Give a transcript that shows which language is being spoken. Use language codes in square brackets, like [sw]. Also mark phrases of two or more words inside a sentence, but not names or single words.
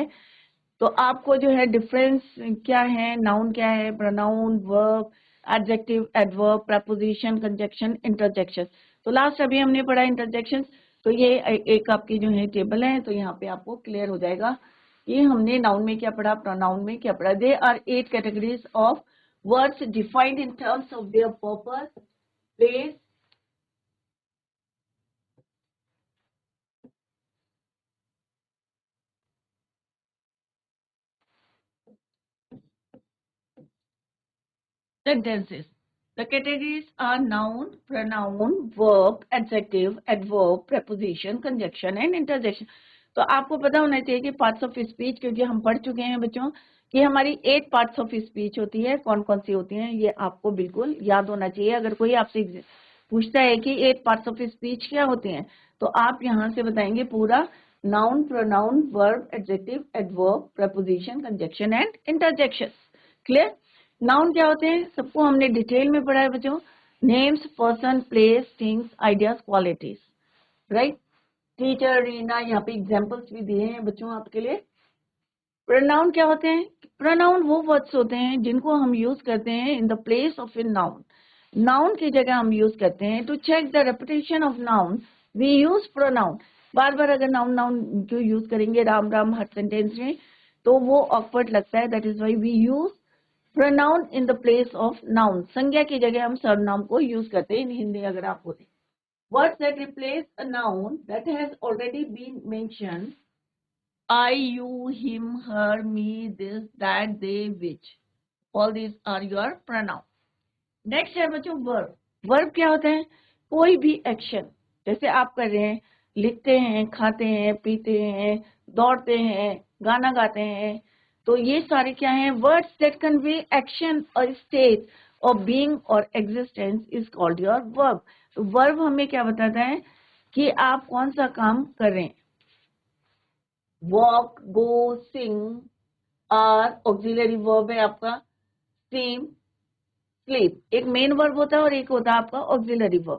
[hi] तो आपको जो है डिफरेंस क्या है, नाउन क्या है, [en] pronoun, verb, adjective, adverb, preposition, conjunction, interjection. [hi] तो लास्ट अभी हमने पढ़ा इंटरजेक्शन. तो ये एक आपकी जो है टेबल है, तो यहाँ पे आपको क्लियर हो जाएगा कि हमने नाउन में क्या पढ़ा, प्रोनाउन में क्या पढ़ा. [en] they are 8 categories of words defined in terms of their purpose, place, sentences. The categories are noun, pronoun, verb, adjective, adverb, preposition, conjunction and interjection. [hi] तो आपको पता होना चाहिए कि [en] parts of speech, [hi] क्योंकि हम पढ़ चुके हैं बच्चों कि हमारी 8 [en] parts of speech [hi] होती है. कौन कौन सी होती हैं ये आपको बिल्कुल याद होना चाहिए. अगर कोई आपसे पूछता है कि 8 [en] parts of speech [hi] क्या होती हैं, तो आप यहाँ से बताएंगे पूरा [en] noun, pronoun, verb, adjective, adverb, preposition, conjunction and interjection. [hi] क्लियर? नाउन क्या होते हैं सबको हमने डिटेल में पढ़ा है बच्चों. [en] names, person, place, things, ideas, qualities. [hi] राइट? टीचर, रीना, यहाँ पे एग्जाम्पल्स भी दिए हैं बच्चों आपके लिए. प्रोनाउन क्या होते हैं? प्रोनाउन वो वर्ड्स होते हैं जिनको हम यूज करते हैं [en] in the place of a noun. [hi] नाउन की जगह हम यूज करते हैं. [en] to check the repetition of noun we use pronoun. [hi] बार बार अगर नाउन नाउन जो यूज करेंगे राम राम हर सेंटेंस में, तो वो ऑकवर्ड लगता है. [en] that is why we use pronoun in the place of noun. [hi] संज्ञा की जगह हम सर्वनाम को यूज करते हैं [en] in Hindi [hi] अगर आप बोले. [en] words that replace a noun that has already been mentioned, I, you, him, her, me, this, that, they, which. All these are your pronoun. [hi] Next है बच्चों verb. Verb क्या होता है? कोई भी एक्शन जैसे आप कर रहे हैं, लिखते हैं, खाते हैं, पीते हैं, दौड़ते हैं, गाना गाते हैं, तो ये सारे क्या हैं? [en] Words that convey action or state of being or existence is called your verb. [hi] तो verb हमें क्या बताता है कि आप कौन सा काम कर रहे हैं. [en] walk, go, sing are auxiliary verb [hi] है आपका. [en] steam, sleep [hi] एक [en] main verb [hi] होता है और एक होता है आपका [en] auxiliary verb.